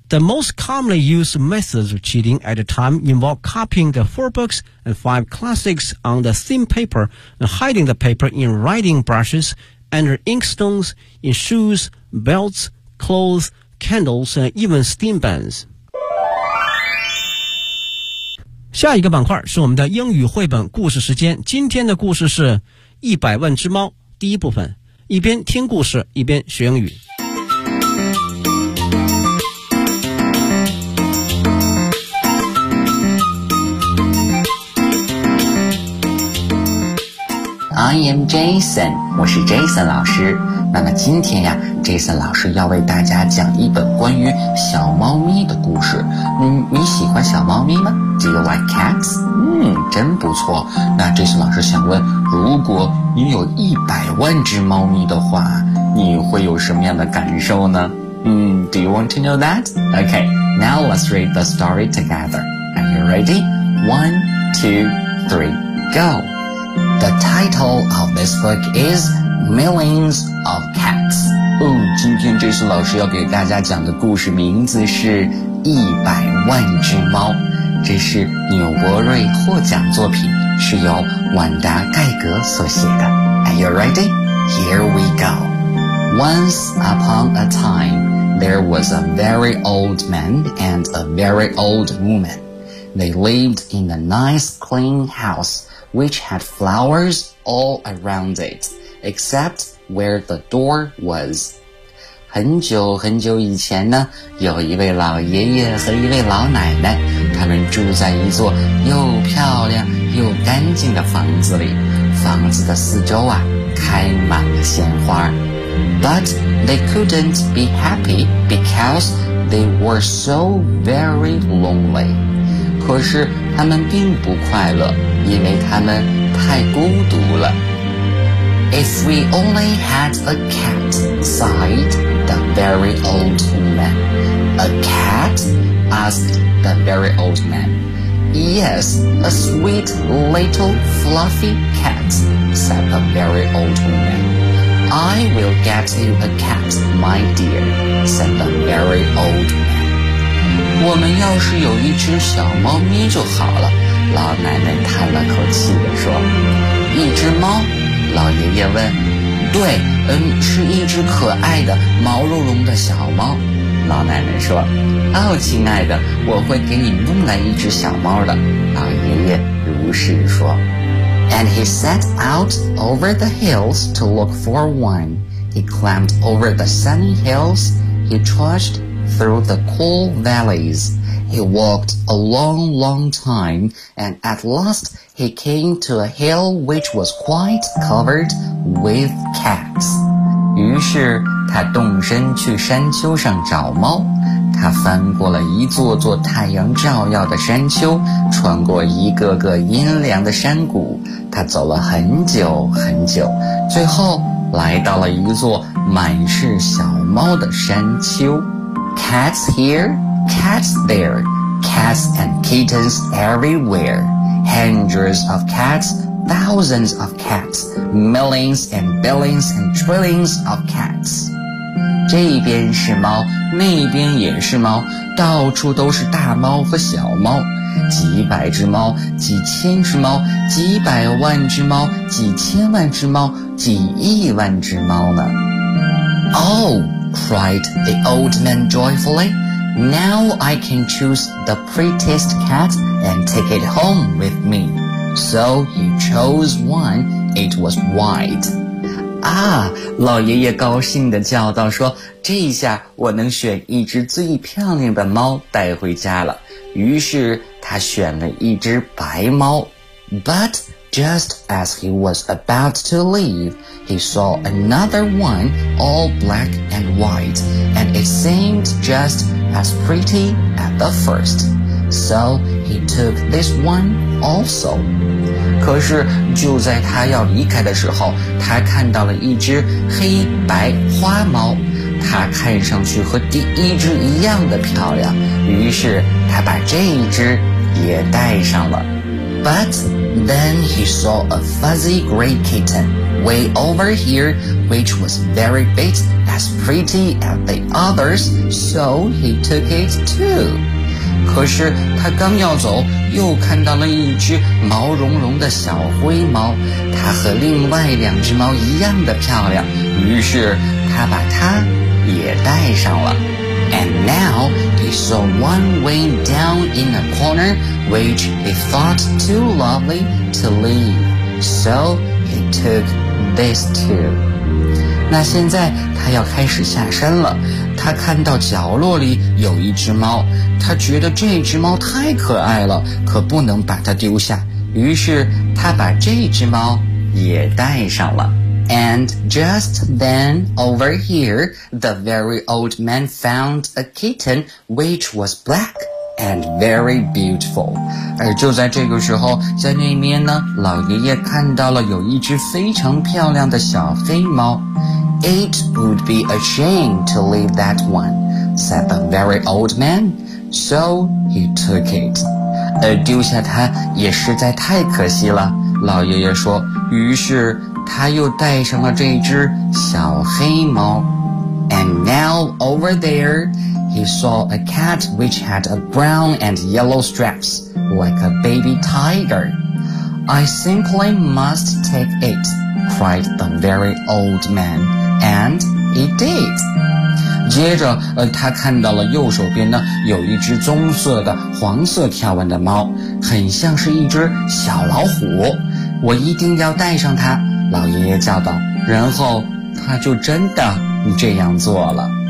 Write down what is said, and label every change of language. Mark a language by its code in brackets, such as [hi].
[en] The most commonly used methods of cheating at the time involved copying the 4 books and 5 classics on the thin paper and hiding the paper in writing brushes, under inkstones, in shoes, belts, clothes, candles, and even steam bands. [zh] 下一个板块是我们的英语绘本故事时间。今天的故事是《100万只猫》第一部分，一边听故事一边学英语。 [en] I am Jason， [zh] 我是 Jason 老师。那么今天呀 ，Jason 老师要为大家讲一本关于小猫咪的故事。你喜欢小猫咪吗 ？ [en] Do you like cats？ [zh] 真不错。那 Jason 老师想问，如果你有100万只猫咪的话，你会有什么样的感受呢？ [en] Do you want to know that？ Okay， now let's read the story together. Are you ready？ 1, 2, 3, go。 The title of this book is Millions of Cats. [zh] 哦，今天这次老师要给大家讲的故事名字是《100万只猫》。这是纽伯瑞获奖作品，是由婉达·盖格所写的。 [en] Are you ready? Here we go. Once upon a time, there was a very old man and a very old woman. They lived in a nice clean house. Which had flowers all around it, except where the door was. [zh] 很久很久以前呢，有一位老爷爷和一位老奶奶，他们住在一座又漂亮又干净的房子里。房子的四周啊，开满了鲜花。 [en] But they couldn't be happy because they were so very lonely. [zh] 可是他们并不快乐，因为他们太孤独了。 [en] If we only had a cat, sighed the very old man. A cat? Asked the very old man. Yes, a sweet little fluffy cat, said the very old woman. I will get you a cat, my dear, said the very old man. [zh] 我们要是有一只小猫咪就好了，老奶奶叹了口气地说。一只猫？老爷爷问。对，是一只可爱的毛茸茸的小猫，老奶奶说。哦，亲爱的，我会给你弄来一只小猫的，老爷爷如是说。 [en] And he set out over the hills to look for one. He climbed over the sunny hills. He trudgedthrough the cool valleys. He walked a long, long time, and at last he came to a hill which was quite covered with cats. [zh] 于是他动身去山丘上找猫。他翻过了一座座太阳照耀的山丘，穿过一个个阴凉的山谷。他走了很久很久，最后来到了一座满是小猫的山丘。 [en] Cats here, cats there, cats and kittens everywhere. Hundreds of cats, thousands of cats, millions and billions and trillions of cats. [zh] 这边是猫，那边也是猫，到处都是大猫和小猫，几百只猫，几千只猫，几百万只猫，几千万只猫，几亿万只猫呢。 [en] Oh! cried the old man joyfully. Now I can choose the prettiest cat and take it home with me. So he chose one. It was white. [zh] Ah, 老爷爷高兴地叫道说，这一下我能选一只最漂亮的猫带回家了。于是他选了一只白猫。 [en] But... Just as he was about to leave, he saw another one, all black and white, and it seemed just as pretty as the first. So he took this one also. [zh] 可是就在他要离开的时候，他看到了一只黑白花猫，它看上去和第一只一样的漂亮，于是他把这一只也带上了。 [en] But then he saw a fuzzy gray kitten way over here, which was very big, as pretty as the others, so he took it too. [zh] 可是他刚要走，又看到了一只毛茸茸的小灰猫，它和另外两只猫一样的漂亮，于是他把它也带上了。 [en] And now he saw one way down in a corner which he thought too lovely to leave. So he took this too. [zh] 那现在他要开始下山了。他看到角落里有一只猫，他觉得这只猫太可爱了，可不能把它丢下。于是他把这只猫也带上了。 [en] And just then, over here, the very old man found a kitten which was black and very beautiful. [zh] 而就在这个时候，在那边呢，老爷爷看到了有一只非常漂亮的小黑猫。 [en] It would be a shame to leave that one, said the very old man. So he took it. [zh] 丢下它也实在太可惜了，老爷爷说，于是他又带上了这只小黑猫。 [en] And now over there, he saw a cat which had a brown and yellow stripes, like a baby tiger. I simply must take it, cried the very old man. And he did. [zh] 接着他看到了右手边呢，有一只棕色的黄色条纹的猫，很像是一只小老虎。我一定要带上它，老爷爷叫道，然后他就真的这样做了。